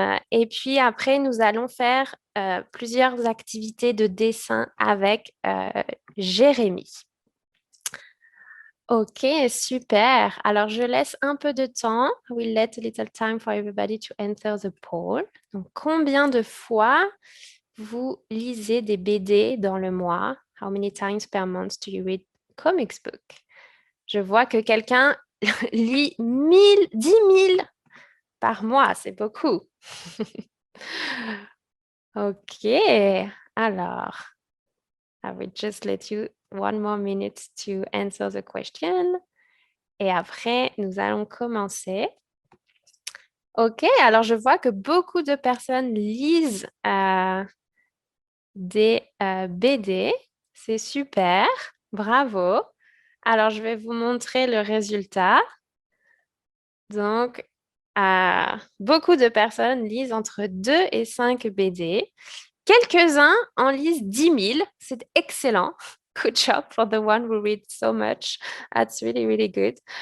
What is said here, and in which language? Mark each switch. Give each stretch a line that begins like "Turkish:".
French: Et puis après, nous allons faire plusieurs activités de dessin avec Jérémy. Ok, super. Alors, je laisse un peu de temps.
English: We'll let a little time for everybody to answer the poll.
French: Donc, combien de fois vous lisez des BD dans le mois?
English: How many times per month do you read comics book?
French: Je vois que quelqu'un lit 10 000 par mois. C'est beaucoup. Ok.
English: Alors, I will just let you one more minute to answer the question.
French: Et après, nous allons commencer. Ok, alors je vois que beaucoup de personnes lisent des BD. C'est super, bravo. Alors, je vais vous montrer le résultat. Donc, beaucoup de personnes lisent entre 2 et 5 BD. Quelques-uns en lisent 10 000. C'est excellent.
English: Good job for the one who reads so much. That's really, really good.